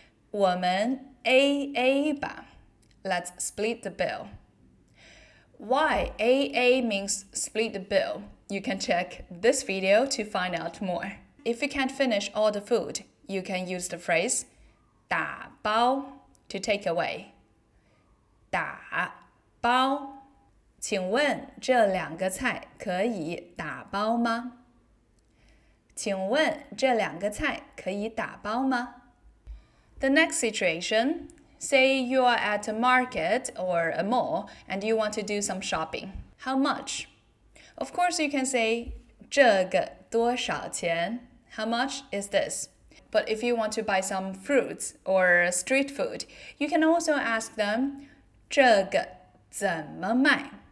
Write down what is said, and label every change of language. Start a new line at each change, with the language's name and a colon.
Chinese: 我们 AA 吧。
English: Let's split the bill. Why AA means split the bill? You can check this video to find out more. If you can't finish all the food, you can use the phrase 打包 to take away.
Chinese: 打包。请问这两个菜可以打包吗？请问这两个菜可以打包吗？
English: The next situation, say you are at a market or a mall and you want to do some shopping. How much? Of course, you can say
Chinese: 这个多少钱?
English: How much is this? But if you want to buy some fruits or street food, you can also ask them
Chinese: 这个怎么卖?